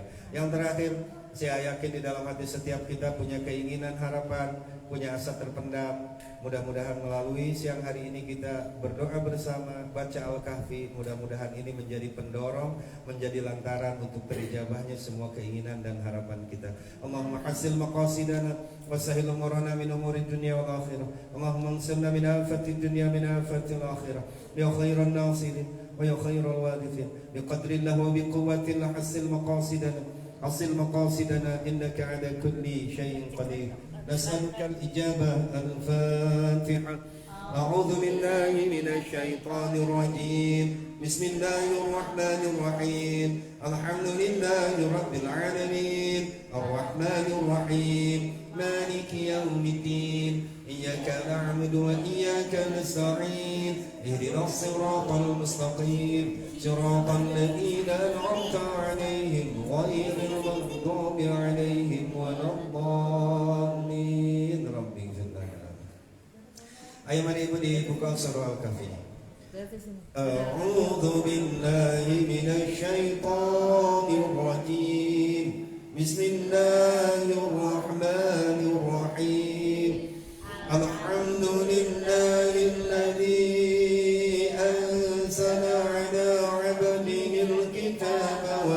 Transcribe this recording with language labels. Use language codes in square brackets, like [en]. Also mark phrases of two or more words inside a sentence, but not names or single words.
[id] Yang terakhir, saya yakin di dalam hati setiap kita punya keinginan, harapan, punya asa terpendam. Mudah-mudahan melalui siang hari ini kita berdoa bersama, baca Al-Kahfi. Mudah-mudahan ini menjadi pendorong, menjadi lantaran untuk terijabahnya semua keinginan dan harapan kita. [ar] اللهم حصل مقاصدنا وسهل أمورنا من أمور الدنيا والآخرة. اللهم انصرنا من آفات الدنيا من آفات الآخرة. يا خير الناصرين ويا خير الوارثين. بقدرة الله وبقوة الله حصل مقاصدنا. حصل مقاصدنا إنك على كل شيء قدير. نسألك الإجابة. الفاتحة. أعوذ بالله من الشيطان الرجيم. بسم الله الرحمن الرحيم. الحمد لله رب العالمين. الرحمن الرحيم. مالك يوم الدين. إياك نعبد وإياك نستعين. اهدنا الصراط المستقيم. صراط الذين أنعمت عليهم غير المغضوب عليهم ولا الضالين. ربي اغفر لنا. [id] Ayo mari ibu dibuka surah Al-Kahfi. [ar] أعوذ بالله من الشيطان الرجيم. بسم الله الرحمن الرحيم. الحمد لله الذي أنزل على عبده الكتاب